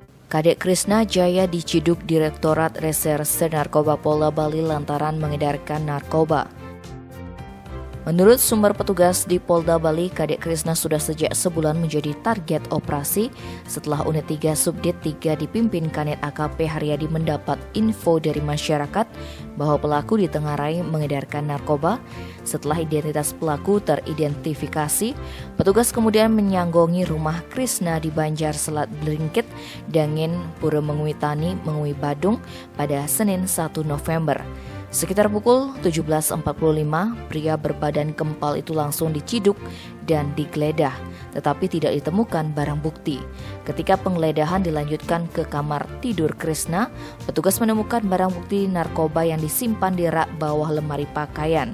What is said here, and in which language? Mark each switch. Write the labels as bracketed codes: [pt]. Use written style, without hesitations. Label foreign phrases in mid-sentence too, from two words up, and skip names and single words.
[id] Kadek Krishna Jaya diciduk Direktorat Reserse Narkoba Polda Bali lantaran mengedarkan narkoba. Menurut sumber petugas di Polda Bali, Kadek Krishna sudah sejak sebulan menjadi target operasi setelah Unit 3 Subdit 3 dipimpin Kanit AKP Haryadi mendapat info dari masyarakat bahwa pelaku ditengarai mengedarkan narkoba. Setelah identitas pelaku teridentifikasi, petugas kemudian menyanggongi rumah Krishna di Banjar Selat Blingkit, Dangin, Pura Mengui Tani, Mengui Badung pada Senin 1 November. Sekitar pukul 17.45, pria berbadan kempal itu langsung diciduk dan digeledah, tetapi tidak ditemukan barang bukti. Ketika penggeledahan dilanjutkan ke kamar tidur Krishna, petugas menemukan barang bukti narkoba yang disimpan di rak bawah lemari pakaian.